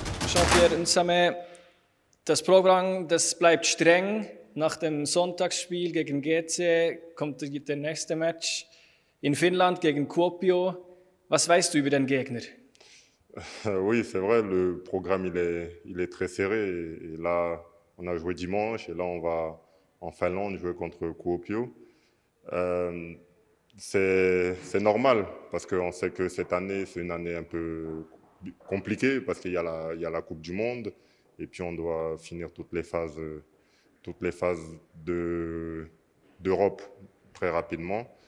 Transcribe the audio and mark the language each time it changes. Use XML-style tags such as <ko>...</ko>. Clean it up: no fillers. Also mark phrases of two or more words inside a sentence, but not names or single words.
<de>Jean-Pierre Nsame, das Programm das bleibt streng. Nach dem Sonntagsspiel gegen GC kommt der nächste Match in Finnland gegen Kuopio. Was weißt du über den Gegner?</de> <fr>Oui, c'est vrai, le programme il est très serré. Et là, on a joué dimanche et là, on va en Finlande jouer contre Kuopio. Euh, c'est normal parce qu'on sait que cette année, c'est une année un peu compliquée parce qu'il y a la Coupe du Monde et puis on doit finir toutes les phases d'Europe très rapidement.</fr>